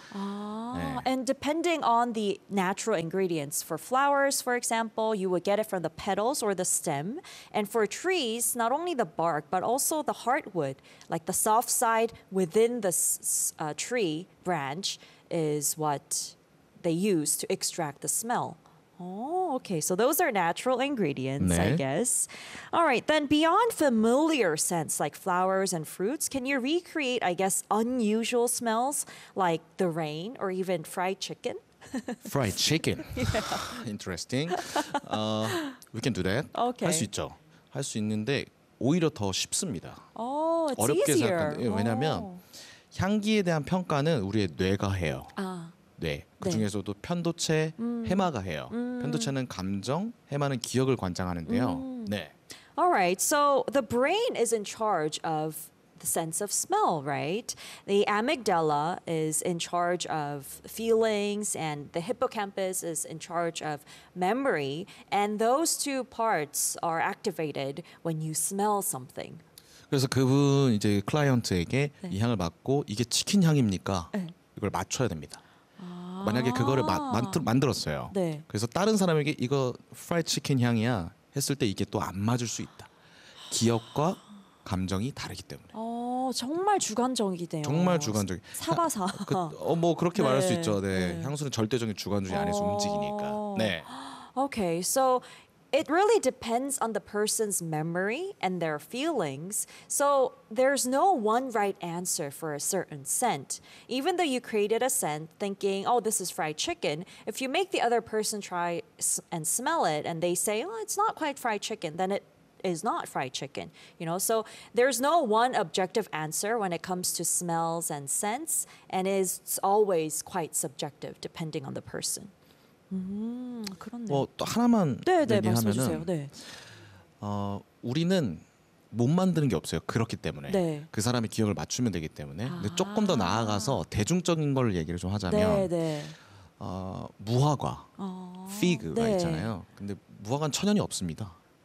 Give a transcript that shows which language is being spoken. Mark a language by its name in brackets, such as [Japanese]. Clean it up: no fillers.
[Korean] 아. 네. [English] And depending on the natural ingredients for flowers, for example, you would get it from the petals or the stem. And for trees, not only the bark, but also the heartwood, like the soft side within the tree branch is what they use to extract the smell. Oh, okay. So those are natural ingredients, [Korean] 네. [English] I guess. All right. Then beyond familiar scents like flowers and fruits, can you recreate, I guess, unusual smells like the rain or even fried chicken? Fried chicken. Interesting. We can do that. Okay. [Korean] 할 수 있죠. 할 수 있는데 오히려 더 쉽습니다. [English] Oh, it's [Korean] 어렵게 [English] easier. [Korean] 생각한, 왜냐하면 oh. 향기에 대한 평가는 우리의 뇌가 해요. 아. 네. 그중에서도 네. 편도체 해마가 해요. 편도체는 감정, 해마는 기억을 관장하는데요. 네. [English] All right. So the brain is in charge of the sense of smell, right? The amygdala is in charge of feelings and the hippocampus is in charge of memory and those two parts are activated when you smell something. [Korean] 그래서 그분 이제 클라이언트에게 네. 이 향을 맡고 이게 치킨 향입니까? 네. 이걸 맞춰야 됩니다. 만약에 그거를 만들었어요. 네. 그래서 다른 사람에게 이거 프라이드 치킨 향이야 했을 때 이게 또 안 맞을 수 있다. 기억과 감정이 다르기 때문에. 정말 주관적이네요. 정말 주관적이. 사바사. 뭐 그렇게 네. 말할 수 있죠. 네. 네. 향수는 절대적인 주관주의 안에서 움직이니까. 네. [English] Okay, so it really depends on the person's memory and their feelings. So there's no one right answer for a certain scent. Even though you created a scent thinking, oh, this is fried chicken, if you make the other person try and smell it and they say, oh, it's not quite fried chicken, then it is not fried chicken. You know, so there's no one objective answer when it comes to smells and scents and is always quite subjective depending on the person. [Korean] 그렇네. 뭐 또 하나만 네네, 얘기하면은 네. 우리는 못 만드는 게 없어요. 그렇기 때문에 네. 그 사람의 기억을 맞추면 되기 때문에 아~ 근데 조금 더 나아가서 대중적인 걸 얘기를 좀 하자면 네네. 무화과 피그가 네. 있잖아요. 근데 무화과는 천연이 없습니다.